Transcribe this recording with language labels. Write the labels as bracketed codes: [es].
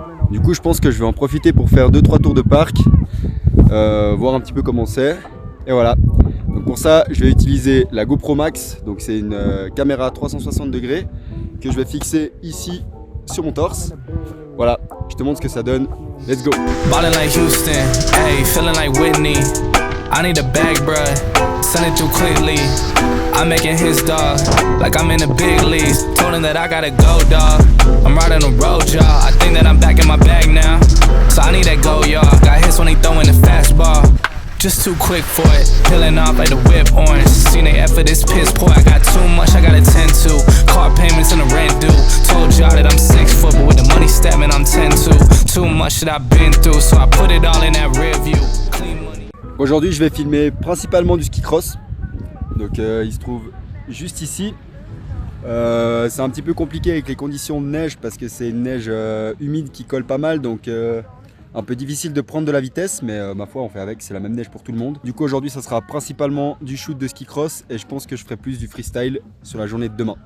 [fr] Du coup je pense que je vais en profiter pour faire 2-3 tours de parc, voir un petit peu comment c'est. Et voilà, donc pour ça je vais utiliser la GoPro Max, donc c'est une caméra 360 degrés que je vais fixer ici sur mon torse. Voilà, je te montre ce que ça donne, [en] let's go. Ballin' like Houston, hey, feeling like Whitney. I need a bag, bruh, send it through quickly. I'm making his dog, like I'm in the big leagues. Told him that I gotta go, dog. I'm riding the road, y'all. I think that I'm back in my bag now. So I need that go, y'all. Got hits when they throwing the fastball. Just too quick for it. Peeling off like the whip orange. Seen they effort, this piss poor. I got too much, I gotta tend to. Car payments and the rent due. Told y'all that I'm 6 foot, but with the money stabbing, I'm 10-2. Too much that I've been through, so I put it all in that rear view. Clean money. [fr] Aujourd'hui, je vais filmer principalement du ski cross. Donc il se trouve juste ici. C'est un petit peu compliqué avec les conditions de neige parce que c'est une neige humide qui colle pas mal, donc Un peu difficile de prendre de la vitesse, mais ma foi on fait avec, c'est la même neige pour tout le monde. Du coup aujourd'hui ça sera principalement du shoot de ski cross et je pense que je ferai plus du freestyle sur la journée de demain.